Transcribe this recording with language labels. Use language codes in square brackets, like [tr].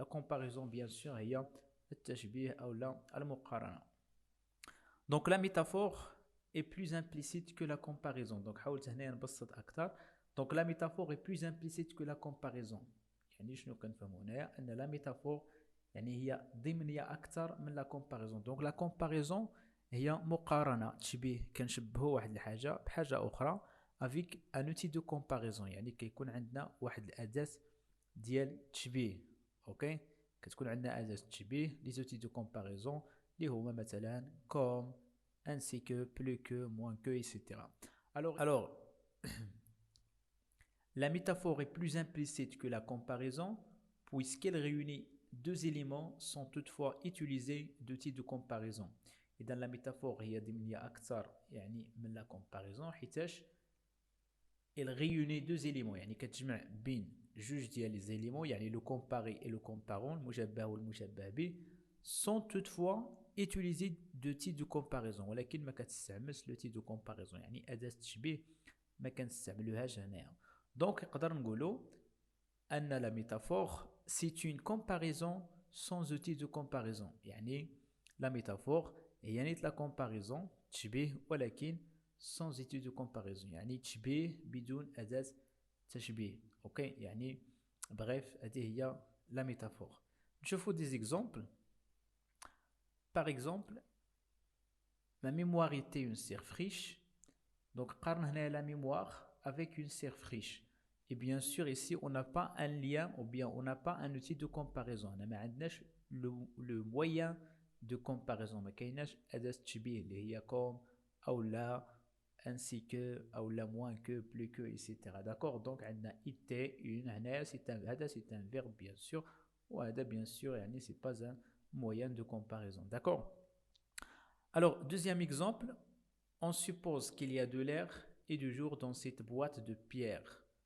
[ar] لا كومباريزون بيان سور هي التشبيه او لا المقارنه. [fr] دونك لا ميتافور est plus implicite que la comparaison. [ar] Donc حاولت هنا نبسط اكثر. [fr] دونك لا ميتافور est plus implicite que la comparaison. [ar] يعني شنو كنفهموا هنايا ان لا ميتافور يعني هي ضمنيه اكثر من لا كومباريزون. دونك لا كومباريزون هي مقارنه تشبيه كنشبهوا واحد الحاجه بحاجه اخرى افيك ان اوتي دو كومباريزون يعني كيكون عندنا واحد الاداه ديال التشبيه. اوكي كتكون عندنا اداه التشبيه لي زوتي دو كومباريزون اللي هما مثلا كوم [fr] ainsi que plus que moins que etc. Alors la métaphore est plus implicite que la comparaison puisqu'elle réunit deux éléments sans toutefois utiliser d'outils de comparaison. [ar] إذا لا ميتافور هي ضمنية أكثر يعني من لا كومباريزون حيتاش [fr] il réunit deux éléments [ar] يعني كتجمع بين جوج ديال لي زيليمون يعني لو كومباري [fr] et le comparant [ar] المشبه والمشبه به [fr] sans toutefois utiliser d'outils de comparaison [ar] ولكن ما كتستعملش [fr] l'outil de comparaison [ar] يعني أداة التشبيه ما كنستعملوهاش هنايا. دونك نقدر نقولوا أن لا ميتافور [fr] c'est une comparaison sans outil de comparaison [ar] يعني لا ميتافور هي نيت لا كومباريزون تشبيه ولكن [fr] sans outil de comparaison [ar] يعني تشبيه بدون أداة تشبيه. اوكي يعني bref هذه هي لا ميتافور. نشوفوا [fr] des exemples. Par exemple ma mémoire était une serre friche. Donc [ar] قارن هنا [fr] la mémoire avec une serre friche. Et bien sûr ici on n'a pas un lien ou bien on n'a pas un outil de comparaison. On n'a pas le moyen de comparaison. [ar] ما كايناش أداة تشبيه اللي هي comme أو لا [fr] ainsi que [ar] أو لا [fr] moins que plus que etc. D'accord. Donc [ar] عندنا [fr] était une هنا c'est un verbe bien sûr [ar] وهذا [fr] bien sûr يعني c'est pas un moyen de comparaison. D'accord. Alors deuxième exemple. On suppose qu'il y a de l'air et du jour dans cette boîte de pierre.